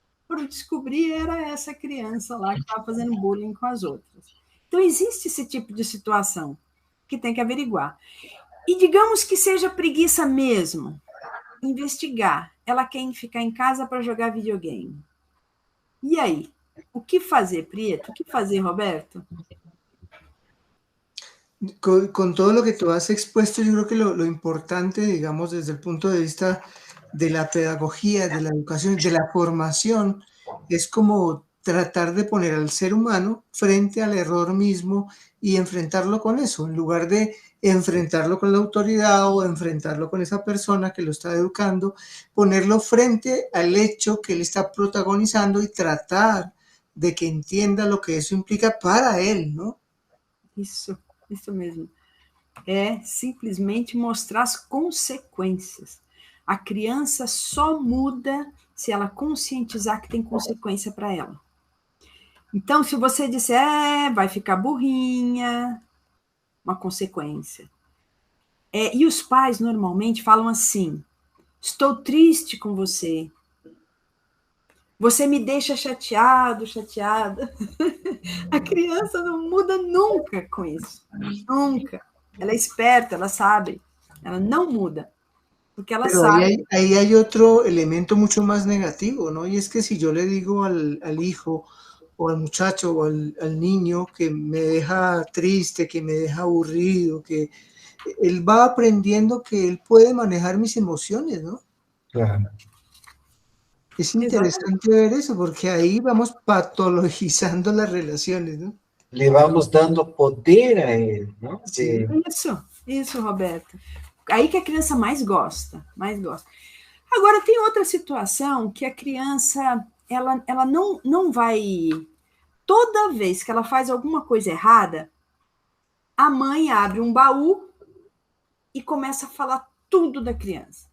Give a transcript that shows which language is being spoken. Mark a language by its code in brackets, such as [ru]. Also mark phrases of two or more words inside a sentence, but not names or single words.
[pt] por descobrir era essa criança lá que estava fazendo bullying com as outras. Então, existe esse tipo de situação que tem que averiguar. E digamos que seja preguiça mesmo, investigar. Ela quer ficar em casa para jogar videogame. E aí? O que fazer, Prieto? O que fazer, Roberto? [es] Con todo lo que tú has expuesto, yo creo que lo importante, digamos, desde el punto de vista de la pedagogía, de la educación, de la formación, es como tratar de poner al ser humano frente al error mismo y enfrentarlo con eso, en lugar de enfrentarlo con la autoridad o enfrentarlo con esa persona que lo está educando, ponerlo frente al hecho que él está protagonizando y tratar de que entienda lo que eso implica para él, ¿no? [pt] Isso mesmo. É simplesmente mostrar as consequências. A criança só muda se ela conscientizar que tem consequência para ela. Então, se você disser, vai ficar burrinha, uma consequência. E os pais normalmente falam assim, estou triste com você. Você me deixa chateado, chateada. A criança não muda nunca com isso. Nunca. Ela é esperta, ela sabe. Ela não muda. Porque ela [es] Pero [pt] sabe. [es] ahí hay otro elemento mucho más negativo, ¿no? Y es que si yo le digo al hijo o al muchacho o al niño que me deja triste, que me deja aburrido, que él va aprendiendo que él puede manejar mis emociones, ¿no? Claro. Es interesante ver eso, porque ahí vamos patologizando las relaciones, ¿no? Le vamos dando poder [pt] a ele, não? Sim. Isso, Roberto. Aí que a criança mais gosta, mais gosta. Agora, tem outra situação que a criança, ela não vai... Toda vez que ela faz alguma coisa errada, a mãe abre um baú e começa a falar tudo da criança.